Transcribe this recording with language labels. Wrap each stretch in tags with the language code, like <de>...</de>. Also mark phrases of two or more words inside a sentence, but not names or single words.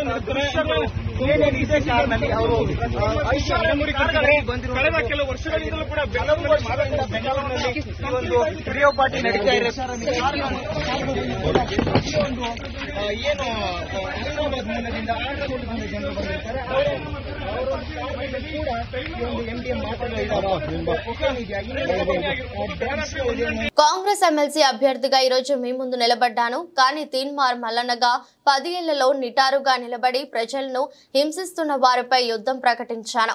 <kn>ಕಳೆದ ಕೆಲವು ವರ್ಷಗಳಿಂದಲೂ ಕೂಡ ಬೆಂಗಳೂರಿನಲ್ಲಿ ಒಂದು ರೇವ್ ಪಾರ್ಟಿ ನಡೀತಾ ಇದೆ. ಏನು ಹೈದರಾಬಾದ್ ಮೂಲದಿಂದ ಜನರು ಬಂದಿರ್ತಾರೆ.</kn> <te>కాంగ్రెస్ ఎమ్మెల్సీ అభ్యర్థిగా ఈరోజు మీ ముందు నిలబడ్డాను. కానీ తీన్మార్ మల్లన్నగా 10 ఏళ్లలో నిటారుగా నిలబడి ప్రజలను హింసిస్తున్న వారిపై యుద్ధం ప్రకటించాను.</te>